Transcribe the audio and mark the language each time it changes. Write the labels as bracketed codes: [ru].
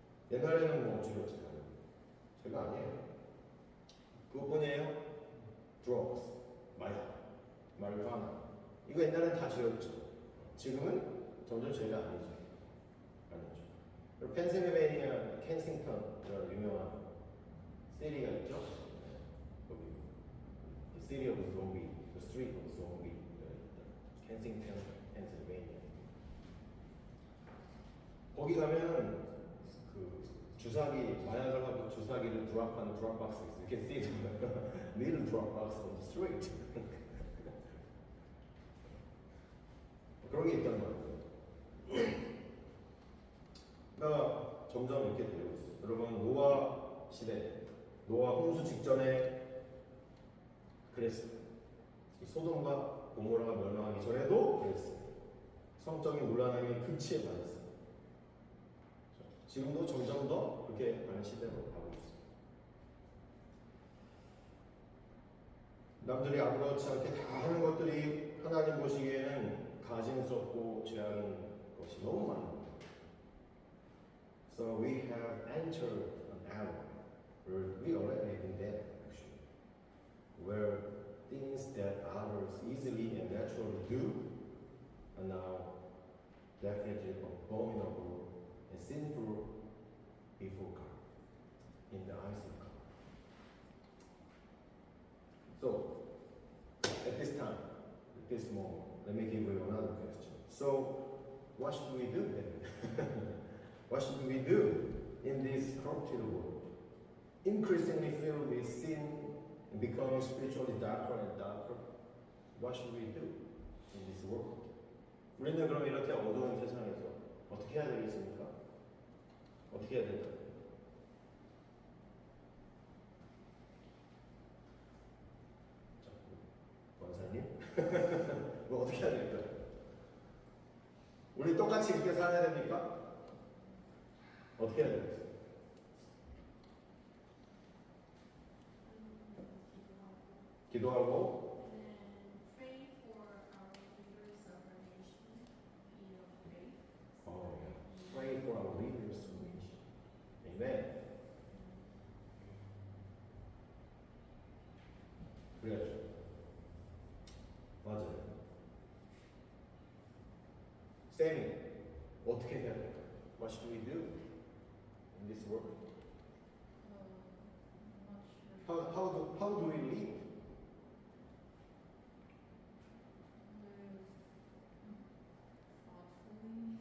[ko] 옛날에는 뭐 죄였지, 죄가 아니에요. 그것뿐이에요. drugs, 마리화나 이거 옛날엔 다 죄였죠. 지금은 점점 죄가 아니죠. 그리고 펜실베이니아 켄싱턴이라는 유명한 시리가 있죠. [en] 거기 The City of Zombie, The Street of Zombie, 켄싱턴, 펜실베이니아. [ko] 거기 가면 그 주사기 마약을 하고 주사기를 드랍하는 드랍박스 있어요. [en] You can see the little drop box on the street. [ko] 그런 게 있단 말이에요. 그러니까 점점 이렇게 되고 있어요. 여러분 노아 시대, 노아 홍수 직전에 그랬어요. 소돔과 고모라가 멸망하기 전에도 그랬어요. 성적인 문란함이 극치에 달했어요. 지금도 점점 더 그렇게 가는 시대로 가고 있어요. 남들이 아무렇지 않게 다 하는 것들이 하나님 보시기에는 가증스럽고 죄하는 것이 너무 많아요. [en] So we have entered an era where we already have been there, actually, where things that others easily and naturally do are now definitely abominable and sinful before God, in the eyes of God. So, at this time, at this moment, let me give you another question. So, what should we do then? What should we do in this corrupted world? Increasingly filled with sin and becoming spiritually darker and darker. What should we do in this world? [ko] 우리는 그럼 이렇게 어두운 세상에서 어떻게 해야 되겠습니까? 어떻게 해야 될까요? 원사님? 뭐 어떻게 해야 될까요? 우리 똑같이 이렇게 살아야 됩니까? 어떻게 해야 되겠어요? 기도하고 [en] Pray for our leaders of our nation, be of faith. Pray for our leaders of the nation. Amen. [ko] 그래야죠. 맞아요. 쌤이 어떻게 해야 될까요? [en] What should we do in this world? I'm not sure. How do we live? Live thoughtfully.